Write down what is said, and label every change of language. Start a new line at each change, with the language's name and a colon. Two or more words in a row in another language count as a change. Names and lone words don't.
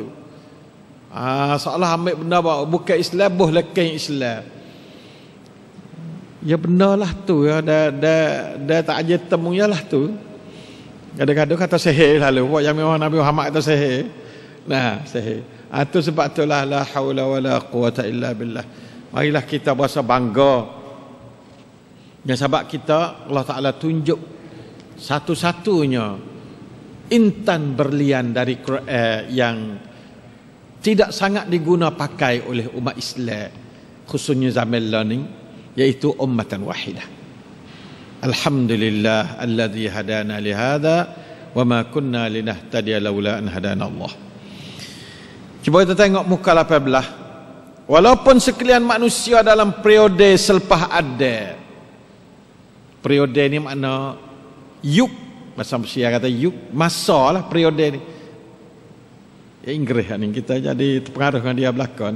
Malay: Seolah ambil benda bukan Islam, boh lekai Islam. Ya benalah tu ya, dah tak aja temu lah tu. Kadang-kadang kata sihir lalu, buat yang memang Nabi Muhammad kata sihir. Nah, sihir. Itu sebab itulah
Arabic: لا حول ولا قوة إلا بالله.
Malay: Marilah kita berasa bangga. Yang sebab kita Allah Ta'ala tunjuk satu-satunya intan berlian dari Quran yang tidak sangat diguna pakai oleh umat Islam, khususnya zaman learning, yaitu
Arabic: أمة واحدة. الحمد لله الذي هدانا لهذا وما كنا لنهتدي لولا أن هدانا الله.
Malay: Cuba kita tengok muka 18. Walaupun sekalian manusia dalam periode selepas ada. Periode ni makna yuk, bahasa Persia kata yuk, masa lah periode ni. Ya Inggeris ni kita jadi terpengaruh dengan dia belakang ni.